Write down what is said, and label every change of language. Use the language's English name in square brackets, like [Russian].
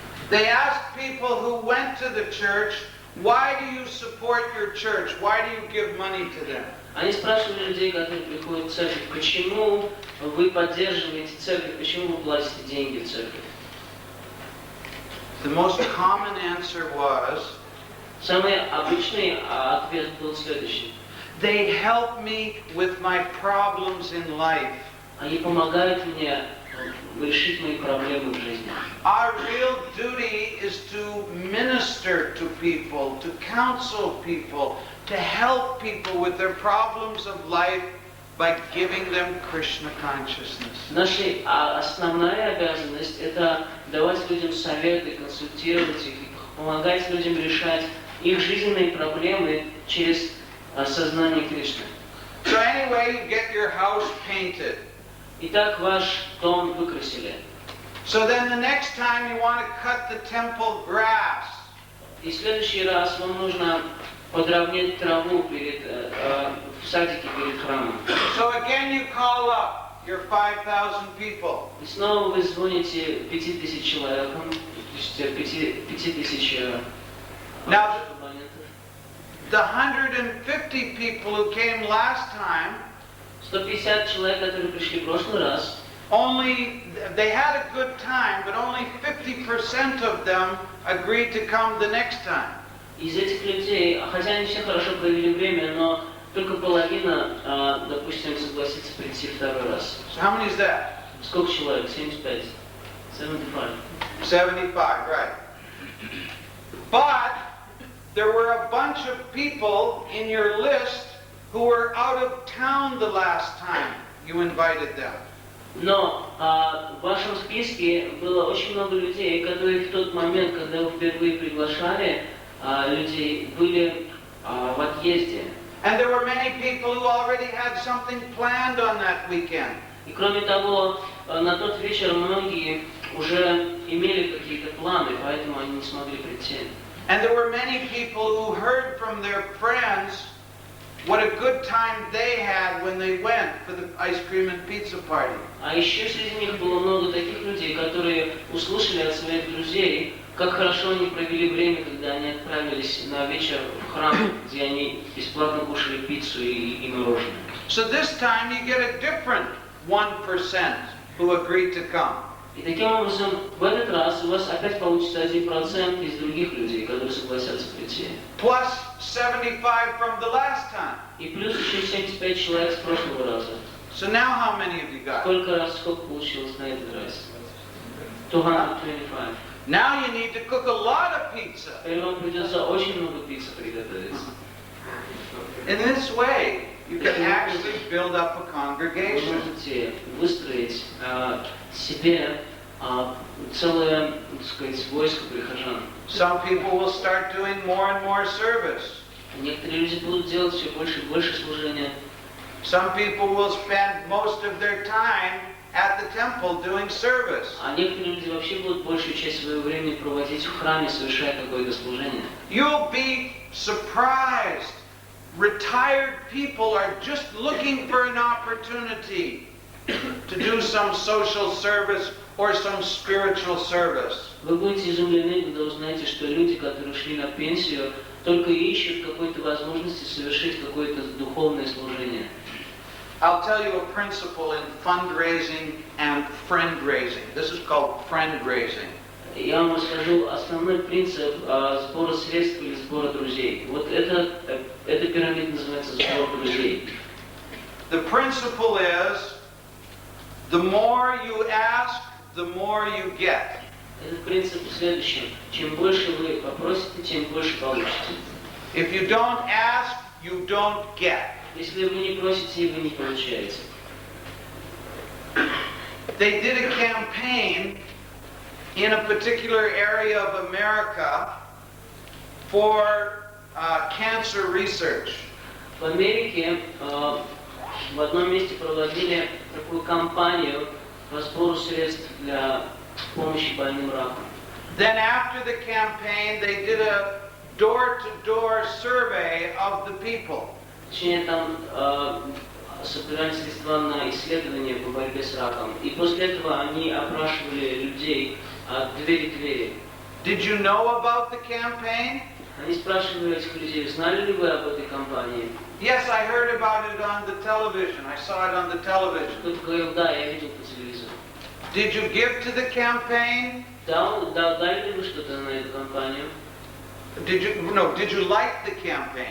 [English] they asked people who went to the church, why do you support your church? Why do you give money to them? [Russian] Они спрашивали людей, которые приходят в церковь, почему вы поддерживаете церковь, почему вы платите деньги в церковь? [English] The most common answer was, [Russian] Самый обычный ответ был следующий. [English] they help me with my problems in life. [Russian] Они помогают мне решить мои проблемы в жизни. [English] Our real duty is to minister to people, to counsel people, to help people with their problems of life by giving them Krishna consciousness. [Russian] Наша основная обязанность – это давать людям советы, консультировать их, помогать людям решать их жизненные проблемы через сознание Кришны. [English] So anyway, you get your house painted. [Russian] Итак, ваш дом выкрасили. [English] So then the next time you want to cut the temple grass. [Russian] И в следующий раз вам нужно подровнять траву в садике перед храмом. [English] So again you call up your 5,000 people. [Russian] И снова вы звоните 5000 человекам, 5000 [English] Now, the 150 people who came last time, [Russian] 150 человек, которые пришли в прошлый раз, [English] they had a good time, but only 50% of them agreed to come the next time. [Russian] из этих людей, хотя они все хорошо провели время, но только половина, допустим, согласится прийти второй раз. [English] So how many is that? [Russian] Сколько человек? 75. 75. [English] 75, right. But there were a bunch of people in your list who were out of town the last time you invited them. [Russian] Но в вашем списке было очень много людей, которые в тот момент, когда вы впервые приглашали людей, были в отъезде. [English] And there were many people who already had something planned on that weekend. [Russian] И кроме того, на тот вечер многие уже имели какие-то планы, поэтому они не смогли прийти. [English] And there were many people who heard from their friends what a good time they had when they went for the ice cream and pizza party. [Russian] А еще среди них было много таких людей, которые услышали от своих друзей, как хорошо они провели время, когда они отправились на вечер в храм, где они бесплатно кушали пиццу и мороженое. [English] So this time you get a different 1% who agreed to come. [Russian] И таким образом, в этот раз у вас опять получится 1% из других людей, которые согласятся прийти. [English] Plus 75 from the last time. [Russian] И плюс еще 75 человек с прошлого раза. [English] So now how many of you got? [Russian] Сколько получилось на этот раз? [English] 225. Now you need to cook a lot of pizza. [Russian] Теперь вам придется очень много пиццы приготовить. [English] In this way, you can actually build up a [Russian] Вы [English] congregation. [Russian] можете выстроить себе целое, так сказать, войско прихожан. [English] Some people will start doing more and more service. [Russian] Некоторые люди будут делать все больше и больше служения. [English] Some people will spend most of their time at the temple doing service. [Russian] А некоторые люди вообще будут большую часть своего времени проводить в храме, совершая какое-то служение. [English] You'll be surprised. Retired people are just looking for an opportunity to do some social service or some spiritual service. [Russian] Вы будете изумлены, когда узнаете, что люди, которые ушли на пенсию, только ищут какой-то возможности совершить какое-то духовное служение. [English] I'll tell you a principle in fundraising and friend raising. This is called friend raising. [Russian] Я вам расскажу основной принцип сбора средств или сбора друзей. Вот эта пирамида называется сбор друзей. [English] The principle is, the more you ask, the more you get. [Russian] Этот принцип в следующем. Чем больше вы попросите, тем больше получите. [English] If you don't ask, you don't get. [Russian] Если вы не просите, вы не получаете. [English] They did a campaign in a particular area of America for cancer research. [Russian] В Америке в одном месте проводили такую кампанию по сбору средств для помощи больным раком. [English] Then after the campaign, they did a door-to-door survey of the people. [Russian] Точнее, там собирали средства на исследования по борьбе с раком. И после этого они опрашивали людей от двери к двери. [English] Did you know about the campaign? [Russian] Они спрашивали этих людей, знали ли вы об этой кампании? [English] Yes, I heard about it on the television. I saw it on the television. [Russian] Кто-то говорил, да, я видел по телевизору. [English] Did you give to the campaign? [Russian] Дали ли вы что-то на эту кампанию? [English] Did you like the campaign?